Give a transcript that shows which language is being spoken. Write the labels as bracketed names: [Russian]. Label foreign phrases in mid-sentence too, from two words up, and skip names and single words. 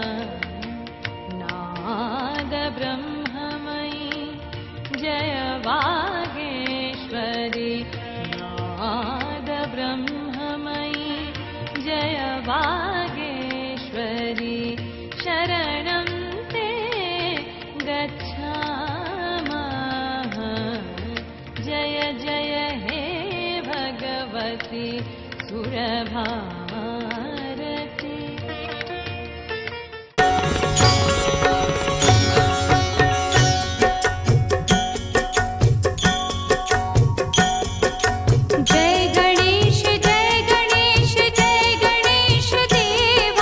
[Sanskrit] नाद ब्रह्ममयी जय वागेश्वरी, नाद ब्रह्ममयी जय वागेश्वरी। शरणं ते गच्छामः। जय जय हे भगवती सुरभारती। [Hindi] जय गणेश जय गणेश जय गणेश देवा,